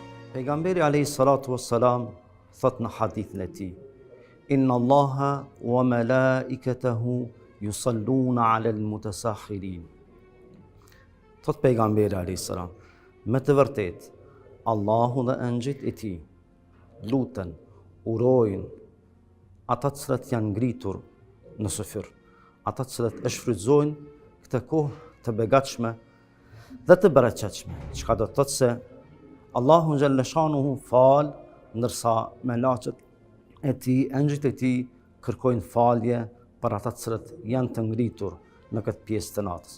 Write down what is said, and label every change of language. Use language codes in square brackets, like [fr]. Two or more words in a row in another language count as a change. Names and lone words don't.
[sq] Pejgamberi [ar] عليه الصلاة والسلام [sq] thot në hadithin e tij: [ar] إن الله وملائكته يصلون على المتسحرين. [sq] Thot pejgamberi [ar] عليه السلام, [sq] me të vërtet, Allahu dhe engjëjt e tij luten, urojnë ata të cilët janë ngritur në sufir, ata të cilët e shfrytëzojnë këtë kohë të begatshme dhe të bereqetshme, çka do të thotë se Allahu [ar] جل شأنه [sq] fal, ndërsa melaqet e tij, engjëjt e tij kërkojnë falje për ata të cilët janë të ngritur në këtë pjesë të natës.